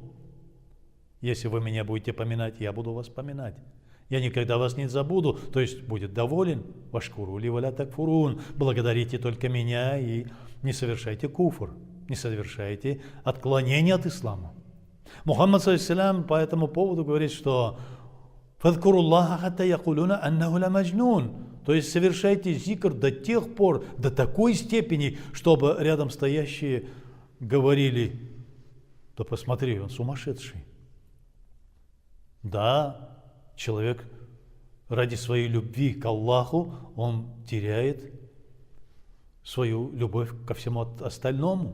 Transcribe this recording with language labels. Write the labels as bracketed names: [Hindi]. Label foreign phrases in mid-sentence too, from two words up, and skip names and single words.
[Russian] Если вы меня будете поминать, я буду вас поминать. Я никогда вас не забуду, то есть будет доволен. [Arabic] «واشكروا لي ولا تكفرون». [Russian] Благодарите только меня и не совершайте куфр, не совершайте отклонение от ислама. Мухаммад саллаллаху по этому поводу говорит, что [Arabic] «اذكروا الله حتى يقولوا إنه لمجنون». [Russian] То есть совершайте зикр до тех пор, до такой степени, чтобы рядом стоящие говорили: «Да посмотри, он сумасшедший». Да, человек ради своей любви к Аллаху, он теряет свою любовь ко всему остальному.